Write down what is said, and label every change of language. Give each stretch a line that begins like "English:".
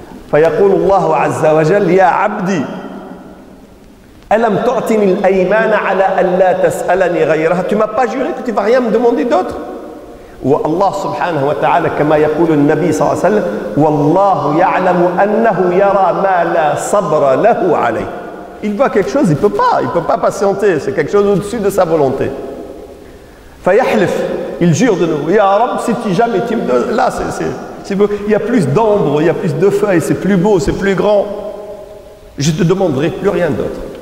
Arabic: فيقول الله عز وجل يا عبدي ألم تعطني الأيمان على ألا تسألني غيرها.
French: Tu m'as pas juré que tu vas rien me demander d'autre.
Arabic: والله سبحانه وتعالى كما يقول النبي صلى الله عليه وسلم والله يعلم أنه يرى ما لا صبر له عليه.
French: Il voit quelque chose, il peut pas patienter, c'est quelque chose au-dessus de sa volonté.
Arabic: فيحلف,
French: il jure de nouveau,
Arabic: Ya Rab,
French: si jamais tu me donnes, là c'est beau, il y a plus d'ombre, il y a plus de feuilles, c'est plus beau, c'est plus grand, je te demanderai plus rien d'autre.